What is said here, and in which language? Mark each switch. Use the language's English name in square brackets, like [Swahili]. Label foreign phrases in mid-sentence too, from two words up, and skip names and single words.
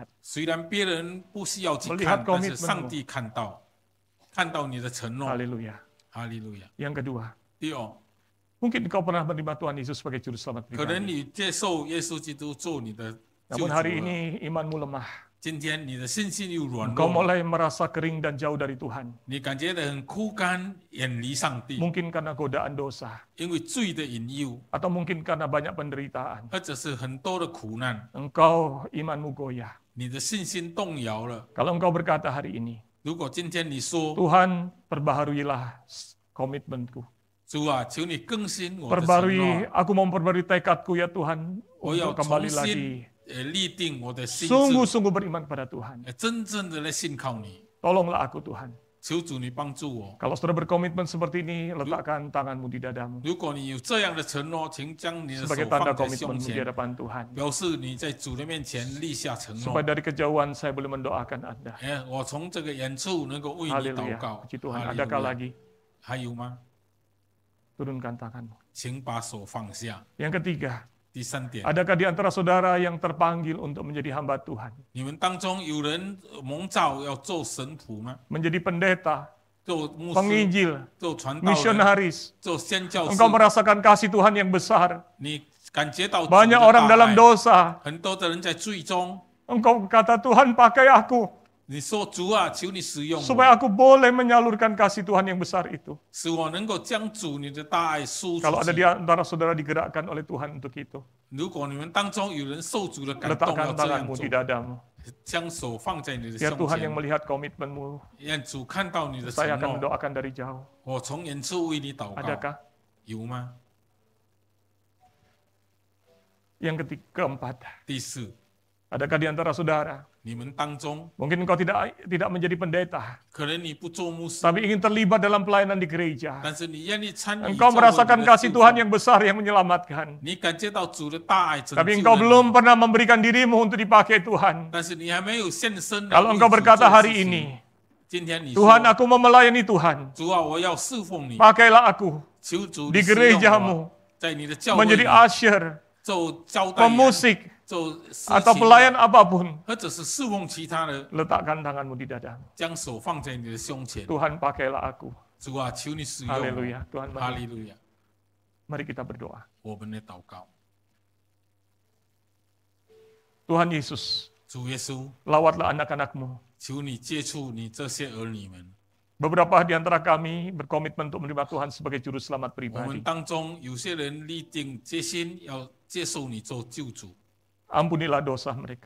[Chinese] 虽然别人不需要去 [Indonesian] Melihat [Chinese] 看，但是 [Indonesian] komitmenmu. [Chinese] 上帝看到，看到你的承诺。 [Indonesian] Haleluya. [Chinese] 哈利路亚。 [Indonesian] Yang kedua, [Chinese] 第二， [Indonesian] mungkin engkau pernah menerima Tuhan Yesus sebagai juru selamat [Chinese] 可能 [Indonesian] pribadi. [Chinese] 你接受耶稣基督做你的救 [Indonesian] Namun [Chinese] 主 [Indonesian] hari [Chinese] 了， [Indonesian] ini imanmu lemah. [Chinese] 今天你的信心又软 [Indonesian] Engkau [Chinese] 弱， [Indonesian] mulai merasa kering dan jauh dari Tuhan. [Chinese] 你感觉得很枯干，远离上帝， [Indonesian] Mungkin karena godaan dosa, [Chinese] 因为罪的引诱， [Indonesian] atau mungkin karena banyak penderitaan. [Chinese] 或者是很多的苦难， [Indonesian] Engkau imanmu goyah. [Chinese] 你的信心动摇了。 [Indonesian] Kalau engkau berkata hari ini, [Chinese] 如果今天你说 [Indonesian] Tuhan perbaharuilah komitmenku. [Chinese] 主啊，求你更新我的承诺， [Indonesian] Perbarui, aku mau memperbarui tekadku ya Tuhan, [Chinese] 我要 [Indonesian] untuk [Chinese] 重 [Indonesian] kembali [Chinese] 新 [Indonesian] lagi [Chinese] 立定我的心智， [Indonesian] sungguh-sungguh beriman pada Tuhan. [Chinese] 真正的来信靠你。 [Indonesian] Tolonglah aku Tuhan. [Chinese] 求主你帮助我。 [Indonesian] Kalau saudara berkomitmen seperti ini, letakkan tanganmu di dadamu [Chinese] 如果你有这样的承诺，请将你的手 [Indonesian] sebagai tanda [Chinese] 放在胸 [Indonesian] komitmenmu di [Chinese] 前， [Indonesian] hadapan Tuhan. [Chinese] 表示你在主的面前立下承 [Indonesian] Supaya [Chinese] 诺。 [Indonesian] dari kejauhan saya boleh mendoakan Anda. [Chinese] 我从这个远处能够为你祷 [Indonesian] Haleluya. [Chinese] 告。 [Indonesian] Puji Tuhan. [Chinese] 哈利 [Indonesian] Adakah [Chinese] 路亚 [Indonesian] lagi? [Chinese] 还有吗？ [Indonesian] Turunkan tanganmu. [Chinese] 请把手放下。 [Indonesian] Yang ketiga, [Chinese] 第三点， [Indonesian] adakah di antara saudara yang terpanggil untuk menjadi hamba Tuhan? [Chinese] 你们当中有人蒙召要做神仆吗？ [Indonesian] Menjadi pendeta, [Chinese] 做牧师、 [Indonesian] penginjil, [Chinese] 做传道人、 [Indonesian] misionaris. [Chinese] 做宣教士 [Indonesian] Engkau，merasakan kasih Tuhan yang besar. [Chinese] 你感觉到主的 [Indonesian] Banyak orang [Chinese] 大 [Indonesian] dalam [Chinese] 爱 [Indonesian] dosa. [Chinese] 很多的人在罪中。 [Indonesian] Engkau kata, Tuhan pakai aku, [Chinese] 你说主啊，求你使用 [Indonesian] supaya [Chinese] 我， [Indonesian] aku boleh menyalurkan kasih Tuhan yang besar itu. [Chinese] 使我能够将主你的大爱输 [Indonesian] Kalau [Chinese] 出 [Indonesian] ada [Chinese] 去 [Indonesian] di。antara saudara digerakkan oleh Tuhan untuk itu, [Chinese] 如果你们当中有人受主的感动，要 [Indonesian] letakkan [Chinese] 这样 [Indonesian] tanganmu [Chinese] 做 [Indonesian] di，dadamu. [Chinese] 将手放在你的 [Indonesian] Biar [Chinese] 胸 [Indonesian] Tuhan yang [Chinese] 前， [Indonesian] melihat komitmenmu, [Chinese] 让主看到你的 [Indonesian] saya [Chinese] 承 [Indonesian] akan [Chinese] 诺。 [Indonesian] mendoakan dari jauh. [Chinese] 我从远处为你祷告， [Indonesian] Adakah? [Chinese] 有吗？ [Indonesian] Yang keempat, [Chinese] 第四， [Indonesian] adakah di antara saudara, [Chinese] 你们当中 [Indonesian] mungkin engkau tidak menjadi pendeta, [Chinese] 可能你不做牧师， [Indonesian] tapi ingin terlibat dalam pelayanan di gereja. [Chinese] 但是你愿意参与 [Indonesian] Engkau [Chinese] 教会 [Indonesian] merasakan [Chinese] 里的 [Indonesian] kasih [Chinese] 侍 [Indonesian] Tuhan [Chinese] 奉 [Indonesian] yang besar yang menyelamatkan. [Chinese] 你感觉到主的大爱拯 [Indonesian] Tapi [Chinese] 救 [Indonesian] engkau [Chinese] 了 [Indonesian] belum [Chinese] 你， [Indonesian] pernah memberikan dirimu untuk dipakai Tuhan. [Chinese] 但是你还没有献身来 [Indonesian] Kalau [Chinese] 为 [Indonesian] engkau [Chinese] 主 [Indonesian] berkata [Chinese] 做事 [Indonesian] hari [Chinese] 情 [Indonesian] ini, [Chinese] 今天你 [Indonesian] Tuhan [Chinese] 说， [Indonesian] aku mau melayani Tuhan, [Chinese] 主啊，我要侍奉你， [Indonesian] pakailah aku [Chinese] 求主 [Indonesian] di [Chinese] 你使用我， [Indonesian] gerejamu [Chinese] 在你的教会 [Indonesian] menjadi [Chinese] 里 [Indonesian] usher, [Chinese] 做招待员、 [Indonesian] pemusik, [Chinese] 做司 [Indonesian] atau [Chinese] 琴 [Indonesian] pelayan apapun. [Chinese] 或者是侍奉其他的， [Indonesian] Letakkan tanganmu di dadamu. [Chinese] 将手放在你的胸前。 [Indonesian] Tuhan pakailah aku. [Chinese] 主啊，求你使用我。 [Indonesian] Haleluya. Tuhan [Chinese] 哈 [Indonesian] mari, [Chinese] 利路亚！ [Indonesian] mari kita berdoa. [Chinese] 我们的祷告， [Indonesian] Tuhan Yesus, [Chinese] 主耶稣， [Indonesian] lawatlah anak-anakmu. [Chinese] 求你接触你这些儿女们。 [Indonesian] Beberapa di antara kami berkomitmen untuk menerima Tuhan sebagai juru selamat [Chinese] 我们 [Indonesian] pribadi. [Chinese] 当中有些人立定决心要接受你做救主， [Indonesian] Ampunilah dosa mereka.